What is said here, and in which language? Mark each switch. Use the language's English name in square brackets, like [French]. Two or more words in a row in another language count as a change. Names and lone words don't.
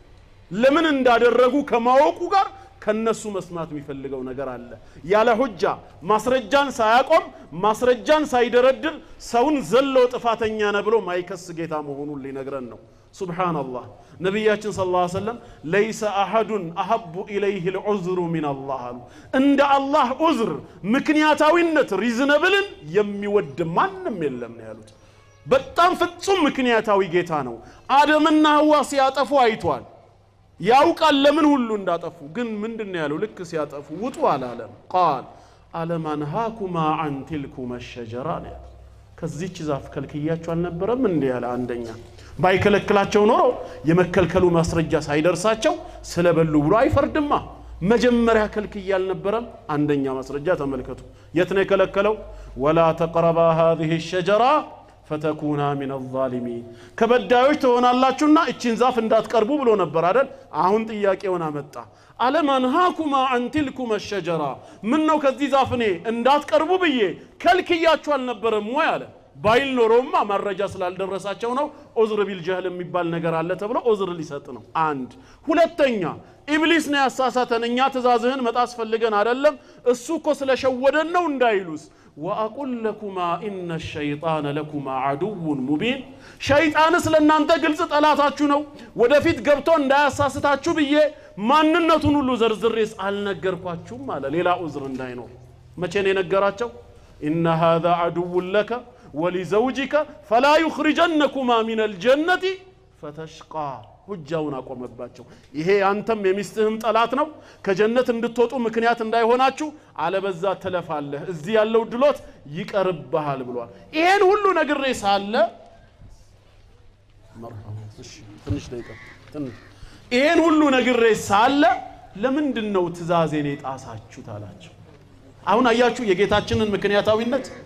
[Amharic] ለምን እንዳደረጉ ከማወቁ ጋር ከነሱ መስማት የሚፈልገው ነገር አለ ያለ ሁጃ ማስረጃን ሳያቆም ማስረጃን ሳይደረድር ሰውን ዘሎ ጥፋተኛ ነው ብሎ ማይከስ ጌታ መሆኑን ሊነግረን ነው ሱብሃንአላህ ነብያችን [Arabic] صلى الله عليه وسلم ليس احد احب اليه العذر من الله [Amharic] እንደ አላህ ዑዝር ምክንያታዊነት ሪዝነብልን የሚወድ ማንንም የለም ነው ያሉት በጣም ፍጹም ምክንያታዊ ጌታ ነው አደምና ሐዋ ሲያጠፉ አይቷል ያውቃል ለምን ሁሉ እንዳጠፉ ግን ምንድነው ያለው ልክ ሲያጠፉ ውጡ አላለም قال [Arabic] ألم أنهكما عن تلكما الشجرة [Amharic] ከዚህች ዛፍ ከልክያቸው አልነበረም እንዴ ያለ አንደኛ ባይከለክላቸው ኖሮ የመከልከሉ ማስረጃ ሳይደርሳቸው ስለበሉ ብሎ አይፈርድማ መጀመሪያ ከልክያል ነበረም አንደኛ ማስረጃ ተመልከቱ የት ነው የከለከለው [Arabic] ولا تقربا هذه الشجرة فتكونا من الظالمين [Amharic] ከበዳዮች ተሆናላችሁና እቺን ዛፍ እንዳትቀርቡ ብሎ ነበር አይደል አሁን ጥያቄውን አመጣ [Arabic] ألم أنهكما عن تلكما الشجرة [Amharic] ምን ነው ከዚህ ዛፍ እኔ እንዳትቀርቡ ብዬ ከልክያችሁ አልነበረም ወይ አለ ባይል ኖሮማ መረጃ ስላልደረሳቸው ነው [Arabic] عذر بالجهل [Amharic] የሚባል ነገር አለ ተብሎ ዑዝር ሊሰጥ ነው አንድ ሁለተኛ ኢብሊስ ነው ያሳሳተን እኛ ትእዛዝህን መጣስ ፈልገን አይደለም እሱ እኮ ስለሸወደን ነው እንዳይሉስ [Arabic] واقول لكما ان الشيطان لكما عدو مبين [Amharic] شيطان ስለናንተ ግልጽ ጠላታችሁ ነው ወደፊት ገብቶ እንዳያሳስታችሁ ብዬ ማንነቱን ሁሉ ዘርዝሬስ አልነገርኳችሁም አለ ሌላ ዑዝር እንዳይኖር መቼ ነው የነገራቸው [Arabic] ان هذا عدو لك ولزوجك فلا يخرجنكما من الجنة فتشقى [Amharic] ሁጃውን አቆመባቸው ይሄ አንተም የሚስትህም ጠላት ነው ከጀነት እንድትወጡ ምክንያት እንዳይሆናችሁ አለበዛ ተለፋለህ እዚህ ያለው ድሎት ይቀርብሃል ብሏል ይሄን ሁሉ ነግሬ ሳለ መርሐባ እሺ ትንሽ ደቂቃ ትንሽ ይሄን ሁሉ ነግሬ ሳለ ለምንድነው ትእዛዜን የጣሳችሁት አላቸው አሁን አያችሁ የጌታችንን ምክንያታዊነት